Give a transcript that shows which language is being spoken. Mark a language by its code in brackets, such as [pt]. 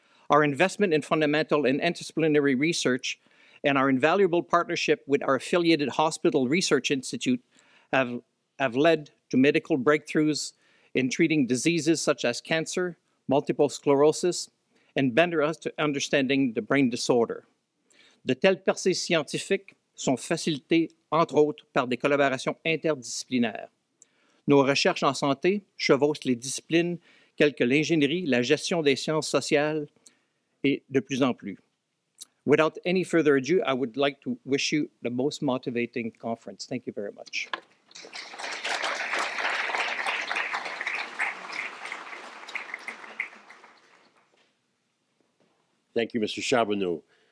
[en] Our investment in fundamental and interdisciplinary research and our invaluable partnership with our affiliated Hospital Research Institute have led to medical breakthroughs in treating diseases such as cancer, multiple sclerosis, and better understanding the brain disorder. [fr] De telles percées scientifiques sont facilitées, entre autres, par des collaborations interdisciplinaires. Nos recherches en santé chevauchent les disciplines telles que l'ingénierie, la gestion des sciences sociales, et de plus en plus. [en] Without any further ado, I would like to wish you the most motivating conference. Thank you very much. Thank you, Mr. Charbonneau.